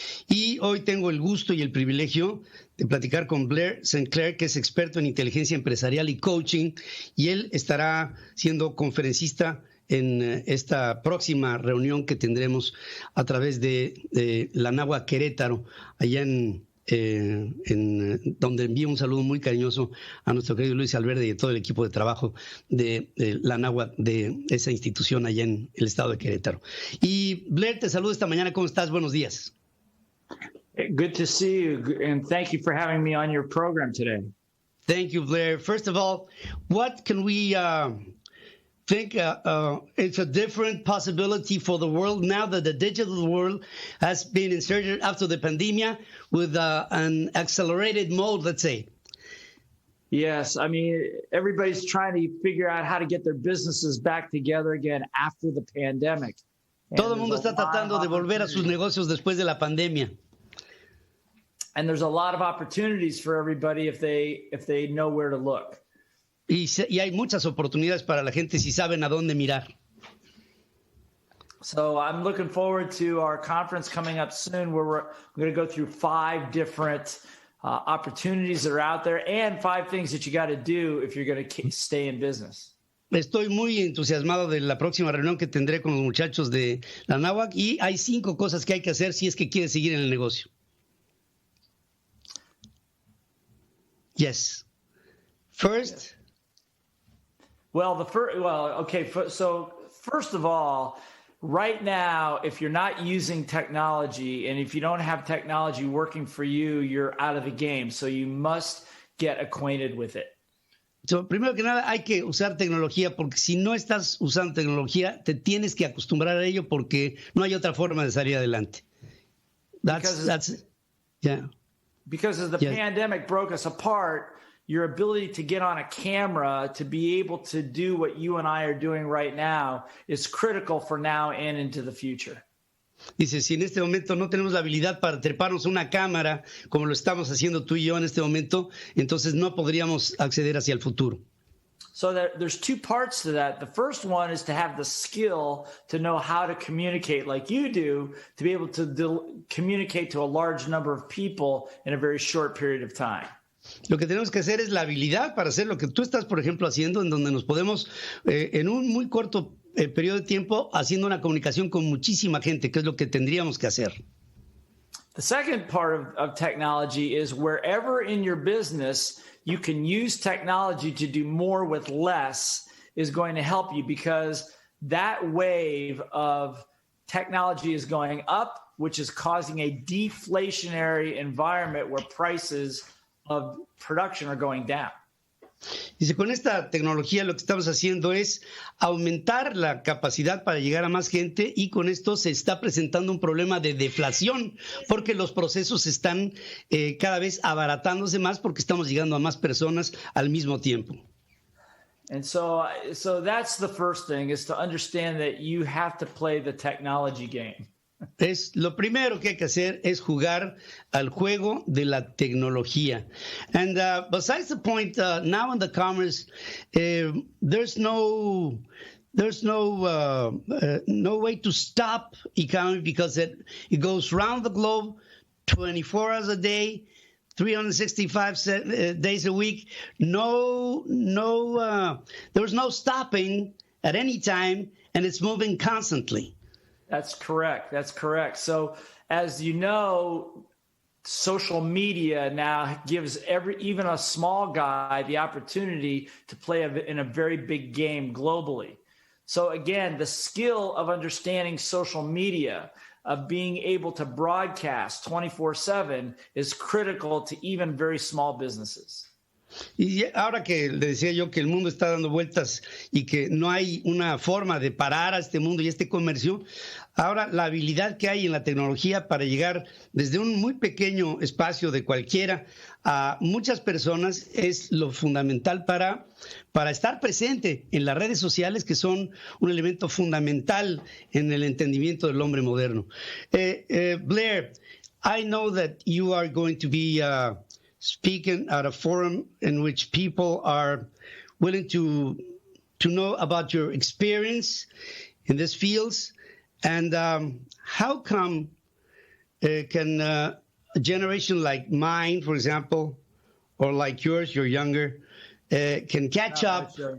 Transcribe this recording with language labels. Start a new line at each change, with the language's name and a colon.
Spanish: Y hoy tengo el gusto y el privilegio de platicar con Blair Sinclair, que es experto en inteligencia empresarial y coaching, y él estará siendo conferencista en esta próxima reunión que tendremos a través de la Anáhuac Querétaro, allá en donde envío un saludo muy cariñoso a nuestro querido Luis Alverde y a todo el equipo de trabajo de la Anáhuac, de esa institución allá en el estado de Querétaro. Y Blair, te saludo esta mañana. ¿Cómo estás? Buenos días.
English: Good to see you, and thank you for having me on your program today. Thank you, Blair. First of all, what can we think it's a different possibility for the world now that the digital world has been inserted after the pandemic with an accelerated mode, let's say? Yes, I mean, everybody's trying to figure out how to get their businesses back together again after the pandemic.
Spanish: Todo el mundo está tratando de volver a sus negocios después de la pandemia.
English: And there's a lot of opportunities for everybody if they know where to look.
Spanish: Y hay muchas oportunidades para la gente si saben a dónde mirar.
English: So I'm looking forward to our conference coming up soon, where we're going to go through 5 different opportunities that are out there and 5 things that you got to do if you're going to stay in business.
Spanish: Estoy muy entusiasmado de la próxima reunión que tendré con los muchachos de la Anáhuac, y hay 5 cosas que hay que hacer si es que quieres seguir en el negocio.
English: Yes. First. So first of all, right now, if you're not using technology and if you don't have technology working for you, you're out of the game. So you must get acquainted with it.
Spanish: So, primero que nada, hay que usar tecnología, porque si no estás usando tecnología, te tienes que acostumbrar a ello, porque no hay otra forma de salir adelante.
English: Because as the pandemic broke us apart, your ability to get on a camera, to be able to do what you and I are doing right now, is critical for now and into the future.
Spanish: Dice, si en este momento no tenemos la habilidad para treparnos a una cámara, como lo estamos haciendo tú y yo en este momento, entonces no podríamos acceder hacia el futuro.
English: So there's 2 parts to that. The first one is to have the skill to know how to communicate like you do, to be able to communicate to a large number of people in a very short period of time.
Spanish: Lo que tenemos que hacer es la habilidad para hacer lo que tú estás, por ejemplo, haciendo, en donde nos podemos, en un muy corto periodo de tiempo, haciendo una comunicación con muchísima gente, que es lo que tendríamos que hacer.
English: The second part of technology is wherever in your business you can use technology to do more with less is going to help you, because that wave of technology is going up, which is causing a deflationary environment where prices of production are going down.
Spanish: Dice, con esta tecnología lo que estamos haciendo es aumentar la capacidad para llegar a más gente, y con esto se está presentando un problema de deflación, porque los procesos están cada vez abaratándose más, porque estamos llegando a más personas al mismo tiempo.
English: And so that's the first thing, is to understand that you have to play the technology game.
Spanish: Es lo primero que hay que hacer, es jugar al juego de la tecnología.
English: And besides the point, now in the commerce, there's no way to stop economy, because it goes around the globe 24 hours a day, 365 days a week. There's no stopping at any time, and it's moving constantly. That's correct. So, as you know, social media now gives even a small guy the opportunity to play in a very big game globally. So again, the skill of understanding social media, of being able to broadcast 24/7, is critical to even very small businesses.
Spanish: Y ahora que le decía yo que el mundo está dando vueltas y que no hay una forma de parar a este mundo y este comercio, ahora la habilidad que hay en la tecnología para llegar desde un muy pequeño espacio de cualquiera a muchas personas es lo fundamental para estar presente en las redes sociales, que son un elemento fundamental en el entendimiento del hombre moderno.
English: Blair, I know that you are going to be speaking at a forum in which people are willing to know about your experience in these fields, and how come can a generation like mine, for example, or like yours, you're younger, can catch up?